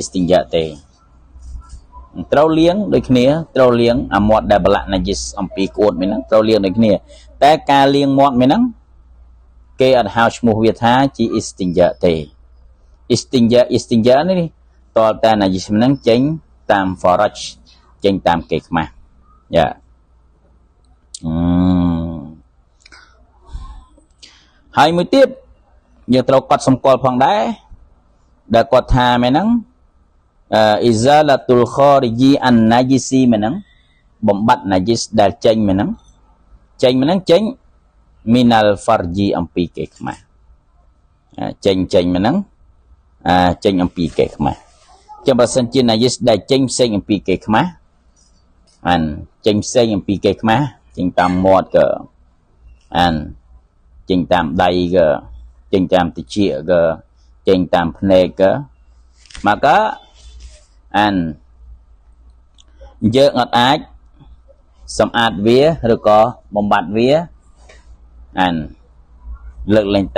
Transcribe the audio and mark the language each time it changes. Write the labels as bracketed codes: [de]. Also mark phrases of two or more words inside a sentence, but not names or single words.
[km] istinja ទេត្រូវលាងដូចគ្នាត្រូវលាងអាមាត់ដែលប្រឡាក់ najis អំពីក្អួតមួយហ្នឹងត្រូវលាងដូចគ្នាតែការលាងមាត់មួយហ្នឹងគេអត់ហៅឈ្មោះវាថាជា istinja ទេ istinja នេះតលតែ najis ហ្នឹងចេញតាម faraj ចេញតាមគេខ្មាស់យ៉ា ហើយមួយទៀតយើងត្រូវកត់សម្គាល់ផងដែរដែលគាត់ថាមែនហ្នឹង [ar] إزالة الخارج النجس [km] មែនហ្នឹងបំបត្តិ najis ដែលចេញមែនហ្នឹងចេញ [ar] من الفرج [km] អំពីគេខ្មាស់ចេញមែនហ្នឹងចេញអំពីគេខ្មាស់ចឹងបើសិនជា najis ដែលចេញផ្សេងអំពីគេខ្មាស់ចេញផ្សេងអំពីគេខ្មាស់ចេញតាមមាត់ក៏ ចេញតាមដៃក៏ចេញតាមតិចក៏ចេញតាមភ្នែកក៏មកក៏យើងអត់អាចសម្អាតវាឬក៏បំបត្តិវាលើកលែងតែ